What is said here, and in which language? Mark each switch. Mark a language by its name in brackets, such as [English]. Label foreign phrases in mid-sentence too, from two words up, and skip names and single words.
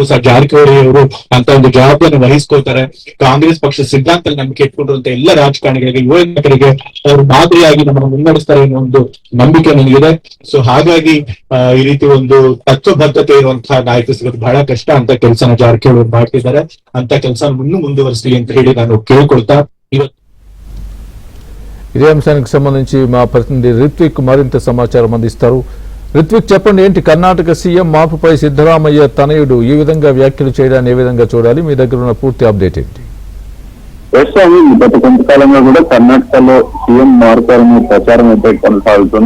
[Kannada] ಸರ್ ಜಾರಕಿಹೊಳಿ ಅವರು ಅಂತ ಒಂದು ಜವಾಬ್ದಾರಿ ವಹಿಸ್ಕೊಳ್ತಾರೆ. ಕಾಂಗ್ರೆಸ್ ಪಕ್ಷ ಸಿದ್ಧಾಂತ ನಂಬಿಕೆ ಇಟ್ಕೊಂಡಿರುವಂತ ಎಲ್ಲ ರಾಜಕಾರಣಿಗಳಿಗೆ, ಯುವ ನಾಯಕರಿಗೆ ಅವರು ಮಾದರಿಯಾಗಿ ನಮ್ಮನ್ನು ಮುನ್ನಡೆಸ್ತಾರೆ ಅನ್ನೋ ಒಂದು ನಂಬಿಕೆ ನನಗಿದೆ. ಸೊ ಹಾಗಾಗಿ ಈ ರೀತಿ ಒಂದು ತತ್ವಬದ್ಧತೆ ಇರುವಂತಹ ನಾಯಕ ಸಿಗೋದು ಬಹಳ ಕಷ್ಟ. ಅಂತ ಕೆಲಸನ ಜಾರಕಿಹೊಳಿ ಮಾಡ್ತಿದ್ದಾರೆ. ಅಂತ ಕೆಲಸ ಮುಂದುವರಿಸಲಿ ಅಂತ ಹೇಳಿ ನಾನು ಕೇಳ್ಕೊಳ್ತಾ [Telugu] ఇదే అంశానికి సంబంధించి మా ప్రతినిధి రిత్విక్ మరింత సమాచారం అందిస్తారు. రిత్విక్, చెప్పండి, ఏంటి కర్ణాటక సీఎం మార్పుపై సిద్ధరామయ్య తనయుడు ఈ విధంగా వ్యాఖ్యలు చేయడాన్ని ఏ విధంగా చూడాలి? మీ దగ్గర ఉన్న పూర్తి అప్డేట్ ఏంటి? గత కొంతకాలంగా కూడా కర్ణాటకలో సీఎం మారుతారనే ప్రచారం అయితే కొనసాగుతుంది.